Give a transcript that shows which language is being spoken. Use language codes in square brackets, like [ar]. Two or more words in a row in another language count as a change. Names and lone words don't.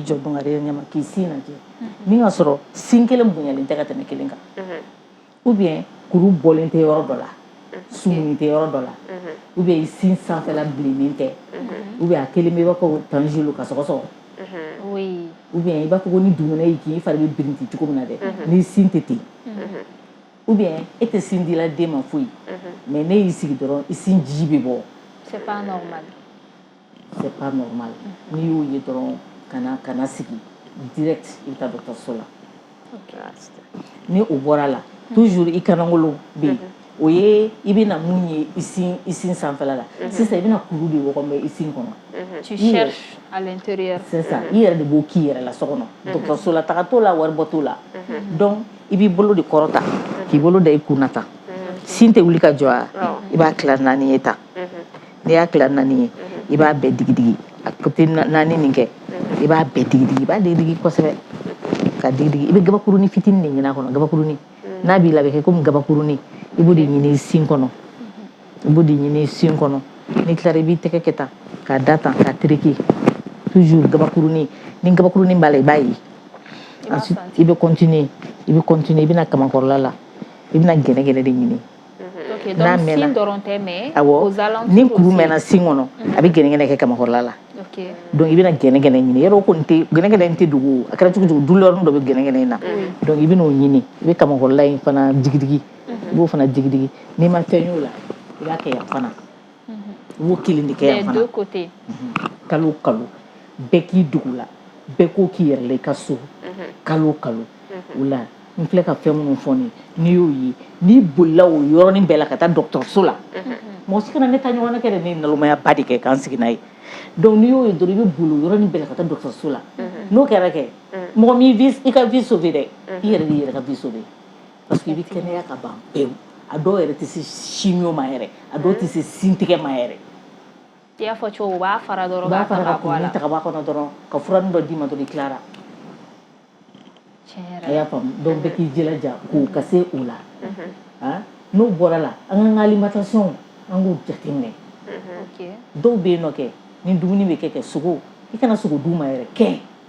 [bm] jɔ dongare ɲɛma k'i sin lajɛ min ka sɔrɔ sin kelen bonyalen tɛ ka tɛmɛ kelen kan [fr] ou bien [bm] kuru bɔlen tɛ yɔrɔ dɔ la sumuni tɛ yɔrɔ dɔ la [fr] ou bien [bm] i sin sanfɛla bilennen tɛ [fr] ou bien [bm] a kelen bɛ i b'a fɔ ko tanjilo ka sɔgɔsɔgɔ [fr] ou bien [bm] i b'a fɔ ko ni dugumɛnɛ y'i kin i fari bɛ birinti cogo min na dɛ ni sin tɛ ten [fr] ou bien [bm] e tɛ sin dila den ma foyi mais ne y'i sigi dɔrɔn i sin ji bɛ bɔ [fr] c'est pas normal [bm] n'i y'o ye dɔrɔn ka na sigi direct i bɛ taa dɔgɔtɔrɔso la ni o bɔra la toujours i kanagolo bɛ yen o ye i bɛna mun ye i sin sanfɛla la sisan i bɛna kuru de wɔgɔbɛ i sin kɔnɔ [fr] tu cherches à l'intérieur [bm] c'est ça i yɛrɛ de b'o k'i yɛrɛ la so kɔnɔ dɔgɔtɔrɔso la taga t'o la wari bɔ t'o la donc i b'i bolo de kɔrɔta k'i bolo da i kun na tan sin tɛ wuli ka jɔ a i b'a tila 4 ye tan n'i y'a tila 4 ye i b'a bɛɛ digi [fr] a côté [bm] 4 nin kɛ i b'a bɛɛ digi i b'a digi kosɛbɛ ka digi i bɛ gabakurunin fitinin de ɲini a kɔnɔ gabakurunin n'a b'i la bɛ kɛ comme gabakurunin i b'o de ɲini sin kɔnɔ n'i tilara i b'i tɛgɛ kɛ tan k'a da tan k'a tereke toujours gabakurunin ni gabakurunin b'a la i b'a ye ensuite i bɛ continuer i bɛna kamakɔrɔla la i bɛna gɛnɛgɛnɛ de ɲini n'a mɛnna sin dɔrɔn tɛ [fr] mais aux alentours [bm] ni kuru mɛnna sin kɔnɔ a bɛ gɛnɛgɛnɛ kɛ kamakɔrɔla la donc i bɛna gɛnɛgɛnɛ ɲini yɔrɔ ko gɛnɛgɛnɛ tɛ dogo a kɛra cogo cogo douleur dɔ bɛ gɛnɛgɛnɛ in na donc i bɛn'o ɲini i bɛ kamakɔrɔla in fana digidigi i b'o fana digidigi n'i ma fɛn y'o la i b'a kɛ yan fana i b'o kelen de kɛ yan fana kalo o kalo bɛɛ k'i dogo la bɛɛ k'o k'i yɛrɛ la i ka so kalo o kalo o la n filɛ ka fɛn minnu fɔ n'i y'o ye n'i bolila o yɔrɔnin bɛɛ la ka taa dɔgɔtɔrɔso la mɔgɔ si kana ne ta ɲɔgɔnna kɛ dɛ ne ye nalomaya ba de kɛ k'an sigi n'a ye donc n'i y'o ye dɔrɔn i bɛ boli o yɔrɔnin bɛɛ la ka taa dɔgɔtɔrɔso la n'o kɛra kɛ mɔgɔ min i ka [fr] vie sauver [bm] dɛ i yɛrɛ de yɛrɛ ka [fr] vie sauver parce que [bm] i bɛ kɛnɛya ka ban pewu a dɔw yɛrɛ tɛ se chimio ma yɛrɛ a dɔw tɛ se sin tigɛ ma yɛrɛ i y'a fɔ cogo u b'a fara dɔrɔn ka kuruni ta ka bɔ a kɔnɔ dɔrɔn ka furanin dɔ d'i ma dɔrɔn i tilara a y'a faamu donc bɛɛ k'i jilaja k'o ka se o la n'o bɔra la an ka alimentation an k'o jateminɛ dɔw bɛ yen nɔ kɛ ni dumuni bɛ kɛ sogo i kana sogo d'u ma yɛrɛ kɛ